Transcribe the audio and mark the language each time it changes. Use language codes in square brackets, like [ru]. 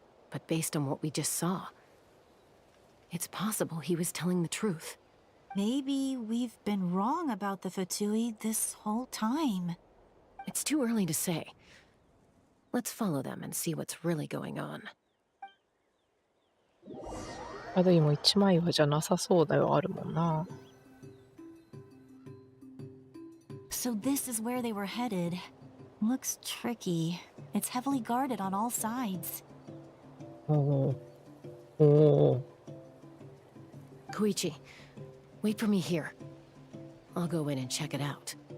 [en] But based on what we just saw, it's possible he was telling the truth. Maybe we've been wrong about the Fatui this whole time. It's too early to say. Let's follow them and see what's really going on. [ja] あでも1枚はじゃなさそうだよ、あるもんな。 [en] So this is where they were headed. Looks tricky. It's heavily guarded on all sides. おお。おお。 Koichi, wait for me here. I'll go in and check it out.